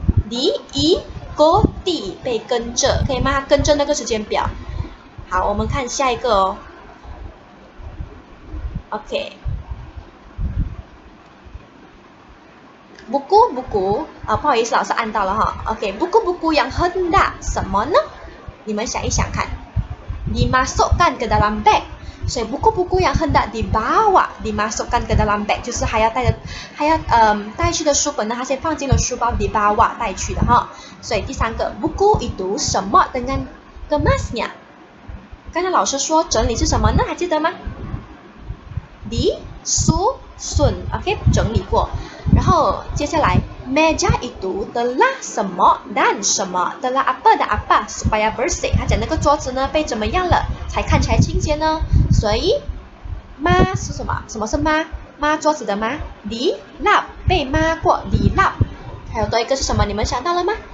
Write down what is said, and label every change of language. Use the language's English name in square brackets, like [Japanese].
[Chinese] diikuti 被跟着，可以吗？跟着那个时间表。好，我们看下一个哦。 OK， buku-buku， 不好意思，老师按到了哈。 [Malay] OK， buku-buku yang hendak [Chinese] 什么呢？你们想一想看。 [Malay] dimasukkan ke dalam bag。 [Chinese] 所以 [Malay] buku-buku yang hendak dibawa dimasukkan ke dalam bag [Chinese] 就是还要带去的书本呢，它先放进了书包 dibawa 带去的哈。所以第三个 [Malay] buku itu 什么 dengan kemasnya？ [Chinese] 刚才老师说整理是什么呢？还记得吗？ [Malay] disusun， OK， [Chinese] 整理过。然后接下来 [Malay] meja itu telah 什么 dan 什么 telah apa dan apa supaya bersih。 [Chinese] 他讲那个桌子呢被怎么样了才看起来清洁呢？所以抹是什么？什么是抹？抹桌子的抹。 dilap 被抹过 dilap。还有多一个是什么？你们想到了吗？